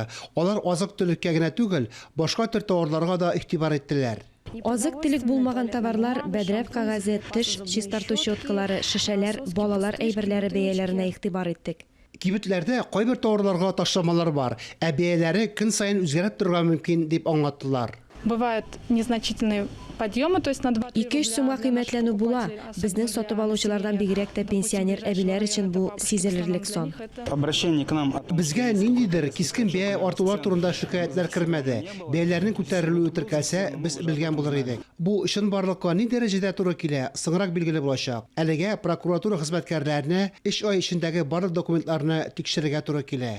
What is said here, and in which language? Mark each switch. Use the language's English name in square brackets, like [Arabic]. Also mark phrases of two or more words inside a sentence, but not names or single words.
[Tatar] Алар азык-төлеккә генә түгел, башка төр товарларга да игътибар иттеләр. Азык-төлек булмаган товарлар, бәдрәп кагазе, теш чистарту щеткалары, шешәләр, балалар әйберләре бәяләренә игътибар иттек. Кибетләрдә кайбер товарларга ташламалар бар, ә бәяләре көн сайын үзгәреп торырга мөмкин дип аңлаттылар. [Russian] Бывают незначительные подъемы, то есть на 2-3 [Tatar] 2-3 сумга кыйммәтләнү була. Безнең сатып алучылардан бигрәк тә пенсионер әбиләр өчен бу сизелерлек сон. [Russian] Обращение к нам. [Tatar] Безгә ниндидер кискен бәя артулар турында шикаятьләр кермәде. Бәяләрнең күтәрелүе теркәсә, без белгән булыр идек. Бу эшен барлыкка ни дәрәҗәдә туры килә, соңрак билгеле булачак. Әлегә прокуратура хезмәткәрләренә 3 ай эчендәге барлык документларны тикшерергә туры килә.